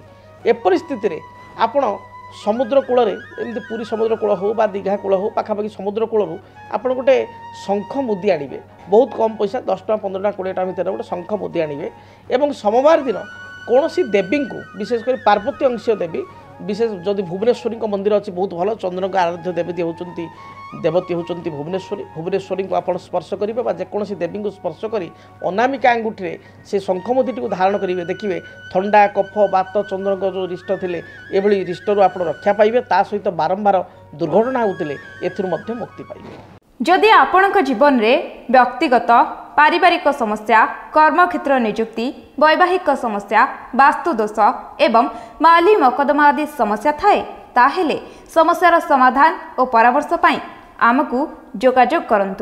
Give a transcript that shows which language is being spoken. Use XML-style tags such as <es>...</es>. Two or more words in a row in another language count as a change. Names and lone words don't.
<or>ଏପରି ସ୍ଥିତିରେ ଆପଣ ସମୁଦ୍ର କୂଳରେ ଏମିତି ପୁରୀ ସମୁଦ୍ର କୂଳ ହେଉ ବା ଦୀଘା କୂଳ ହେଉ ପାଖାପାଖି ସମୁଦ୍ର କୂଳରୁ ଆପଣ ଗୋଟେ ଶଙ୍ଖ ମୁଦି ଆଣିବେ, ବହୁତ କମ୍ ପଇସା 10 ଟଙ୍କା 15 ଟଙ୍କା 20 ଟଙ୍କା ଭିତରେ ଗୋଟେ ଶଙ୍ଖ ମୁଦି ଆଣିବେ ଏବଂ ସୋମବାର ଦିନ କୌଣସି ଦେବୀଙ୍କୁ ବିଶେଷ କରି ପାର୍ବତୀ ଅଂଶୀୟ ଦେବୀ ବିଶେଷ ଯଦି ଭୁବନେଶ୍ୱରୀଙ୍କ ମନ୍ଦିର ଅଛି ବହୁତ ଭଲ, ଚନ୍ଦ୍ରଙ୍କ ଆରାଧ୍ୟ ଦେବତୀ ହେଉଛନ୍ତି ଭୁବନେଶ୍ୱରୀଙ୍କୁ ଆପଣ ସ୍ପର୍ଶ କରିବେ ବା ଯେକୌଣସି ଦେବୀଙ୍କୁ ସ୍ପର୍ଶ କରି ଅନାମିକା ଆଙ୍ଗୁଠିରେ ସେ ଶଙ୍ଖ ମୁଦିଟିକୁ ଧାରଣ କରିବେ। ଦେଖିବେ ଥଣ୍ଡା କଫ ବାତ ଚନ୍ଦ୍ରଙ୍କ ଯେଉଁ ରିଷ୍ଟ ଥିଲେ ଏଭଳି ରିଷ୍ଟରୁ ଆପଣ ରକ୍ଷା ପାଇବେ, ତା ସହିତ ବାରମ୍ବାର ଦୁର୍ଘଟଣା ହେଉଥିଲେ ଏଥିରୁ ମଧ୍ୟ ମୁକ୍ତି ପାଇବେ। ଯଦି ଆପଣଙ୍କ ଜୀବନରେ ବ୍ୟକ୍ତିଗତ ପାରିବାରିକ ସମସ୍ୟା, କର୍ମକ୍ଷେତ୍ର ନିଯୁକ୍ତି, ବୈବାହିକ ସମସ୍ୟା, ବାସ୍ତୁଦୋଷ ଏବଂ ମାଲି ମକଦ୍ଦମା ଆଦି ସମସ୍ୟା ଥାଏ ତାହେଲେ ସମସ୍ୟାର ସମାଧାନ ଓ ପରାମର୍ଶ ପାଇଁ ଆମକୁ ଯୋଗାଯୋଗ କରନ୍ତୁ।</or>